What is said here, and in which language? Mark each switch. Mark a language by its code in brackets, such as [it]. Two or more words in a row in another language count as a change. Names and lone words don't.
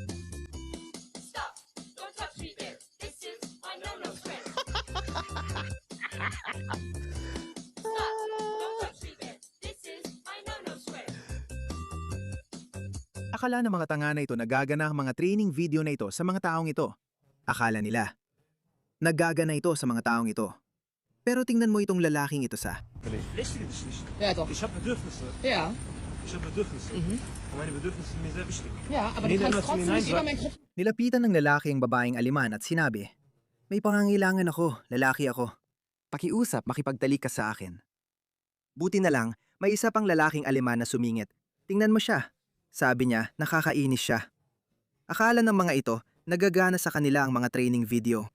[tl] Akala ng mga tanga na ito nagagana ang mga training video na ito sa mga taong ito. Akala nila. Nagagana ito sa mga taong ito. Pero tingnan mo itong lalaking ito sa. [de] Ja, doch. Ich habe Bedürfnisse. Ja. Ich habe Bedürfnisse. Und meine Bedürfnisse sind mir sehr wichtig. Ja, aber Nee, du kannst dann trotzdem lass nicht mich über meinen Kopf. [tl] Nilapitan ng lalaki ang babaeng aliman at sinabi, "May pangangailangan ako, lalaki ako. Pakiusap, makipagtalik ka sa akin." Buti na lang, may isa pang lalaking aliman na sumingit. Tingnan mo siya. Sabi niya, nakakainis siya. Akala ng mga ito, nagagana sa kanila ang mga training video.